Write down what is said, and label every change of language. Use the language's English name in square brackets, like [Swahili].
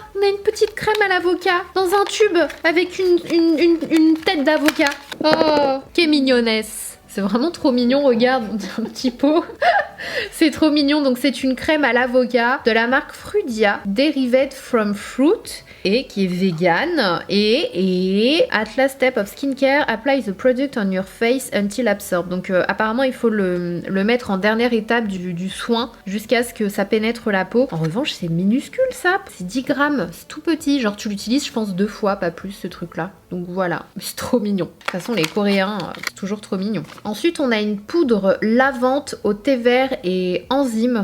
[French] On a une petite crème à l'avocat dans un tube avec une tête d'avocat. Oh, quelle mignonnesse. C'est vraiment trop mignon, regarde, on dirait un petit pot. C'est trop mignon, donc c'est une crème à l'avocat de la marque Frudia, [English] Derived from Fruit, [French] et qui est vegan. [English] Et Atlas Step of Skincare, apply the product on your face until absorbed. [French] Donc apparemment il faut le mettre en dernière étape du soin jusqu'à ce que ça pénètre la peau. En revanche c'est minuscule ça, c'est 10 grammes, c'est tout petit, genre tu l'utilises je pense 2 fois, pas plus ce truc là. Donc voilà, c'est trop mignon. De toute façon les Coréens, c'est toujours trop mignon. Ensuite on a une poudre lavante au thé vert et enzymes.